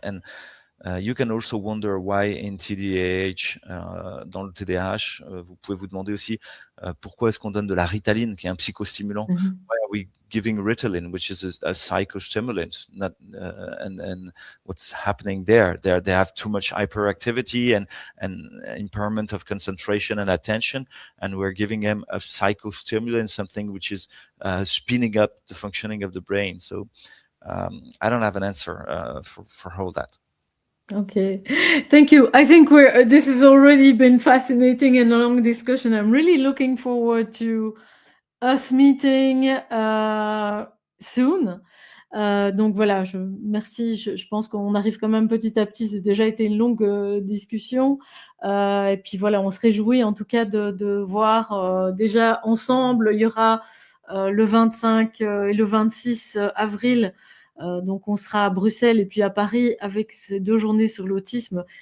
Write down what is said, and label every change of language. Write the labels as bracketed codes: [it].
[en] And you can also wonder why in TDAH, [fr] dans le TDAH, vous pouvez vous demander aussi pourquoi est-ce qu'on donne de la Ritaline, qui est un psychostimulant. [en] Why are we giving Ritalin, which is a psychostimulant? Not, and what's happening there? They have too much hyperactivity and impairment of concentration and attention, and we're giving them a psychostimulant, something which is speeding up the functioning of the brain. So I don't have an answer for all that. Okay, thank you. I think this has already been fascinating and a long discussion. I'm really looking forward to us meeting soon. [fr] Donc voilà, merci. Je pense qu'on arrive quand même petit à petit. C'est déjà été une longue discussion. Et puis voilà, on se réjouit en tout cas de voir déjà ensemble. Il y aura le 25 et le 26 avril. Donc on sera à Bruxelles et puis à Paris avec ces 2 journées sur l'autisme.